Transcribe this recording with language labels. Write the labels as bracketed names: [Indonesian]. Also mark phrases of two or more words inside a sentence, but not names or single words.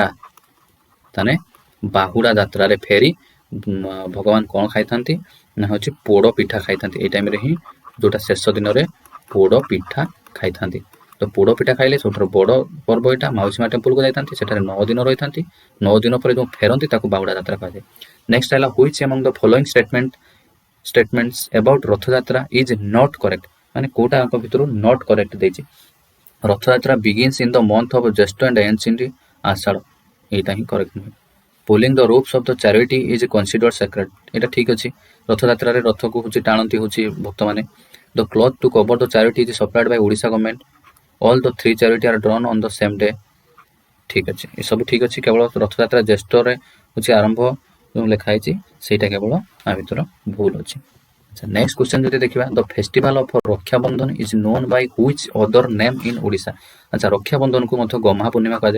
[Odia] ତାହେଲେ ବାହୁଡ଼ା ଯାତ୍ରାରେ ଫେରି ଭଗବାନ କ'ଣ ଖାଇଥାନ୍ତି ନା ହେଉଛି ପୋଡ଼ ପିଠା ଖାଇଥାନ୍ତି। ଏଇ ଟାଇମରେ ହିଁ ଯେଉଁଟା ଶେଷ ଦିନରେ ପୋଡ଼ ପିଠା ଖାଇଥାନ୍ତି। ତ ପୋଡ଼ ପିଠା ଖାଇଲେ ସବୁଠାରୁ ବଡ଼ ପର୍ବ ଏଇଟା। ମାଉସୀ ମା ଟେମ୍ପୁଲକୁ ଯାଇଥାନ୍ତି, ସେଠାରେ 9 ଦିନ ରହିଥାନ୍ତି। 9 ଦିନ ପରେ ଯେଉଁ ଫେରନ୍ତି ତାକୁ ବାହୁଡ଼ା ଯାତ୍ରା କୁହାଯାଏ। [English] ନେକ୍ସଟ ହେଲା which among the following statements about ରଥଯାତ୍ରା is not correct? [Odia] ମାନେ କୋଉଟା ଆଙ୍କ ଭିତରୁ [English] not correct ଦେଇଛି? ରଥଯାତ୍ରା begins in the month of ଜ୍ୟେଷ୍ଠ and ends in ଆଷାଢ଼। [Odia] ଏଇଟା ହିଁ କରେକ୍ଟ ନୁହେଁ। [English] Pulling the ropes of the chariot is considered sacred। [Odia] ଏଇଟା ଠିକ୍ ଅଛି। ରଥଯାତ୍ରାରେ ରଥକୁ ହେଉଛି ଟାଣନ୍ତି ହେଉଛି ଭକ୍ତମାନେ। [English] The cloth to cover the chariot is supplied by Odisha government. All the 3 chariot are drawn on the same day। [Odia] ଠିକ୍ ଅଛି, ଏସବୁ ଠିକ୍ ଅଛି। କେବଳ ରଥଯାତ୍ରା ଜ୍ୟେଷ୍ଠରେ ହେଉଛି ଆରମ୍ଭ ଯେଉଁ ଲେଖା ହେଇଛି ସେଇଟା କେବଳ ଆ ଭିତର ଭୁଲ ଅଛି। [English] ଆଚ୍ଛା, next question [Odia] ଯଦି ଦେଖିବା [English] the festival of Rakshabandhan is known by which other name in Odisha? [Odia] ଆଚ୍ଛା, ରକ୍ଷାବନ୍ଧନକୁ ମଧ୍ୟ ଗହ୍ମା ପୂର୍ଣ୍ଣିମା କୁହାଯାଏ।